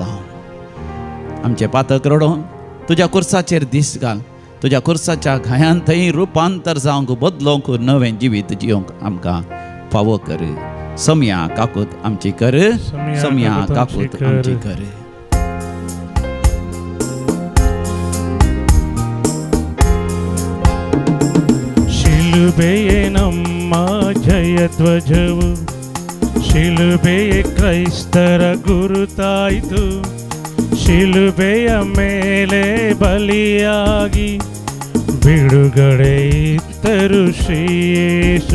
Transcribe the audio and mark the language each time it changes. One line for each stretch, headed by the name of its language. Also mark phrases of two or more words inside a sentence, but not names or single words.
Konkani: आमचे पातक रडोवन तुज्या खुर्साचेर दीस घाल, तुज्या खुर्साच्या घायान थंय रुपांतर जावंक बदलोवंक नवें जिवीत जिवंक आमकां फावो कर. समया काकूत आमची कर, समया काकूत आमची कर.
Kannada: ಶಿಲುಬೆಯೇ ನಮ್ಮ ಜಯಧ್ವಜವು, ಶಿಲುಬೆಯೇ ಕ್ರೈಸ್ತರ ಗುರುತಾಯಿತು. ಶಿಲುಬೆಯ ಮೇಲೆ ಬಲಿಯಾಗಿ ಬಿಡುಗಡೆ ಇತ್ತರು ಶ್ರೀಯೇಸು.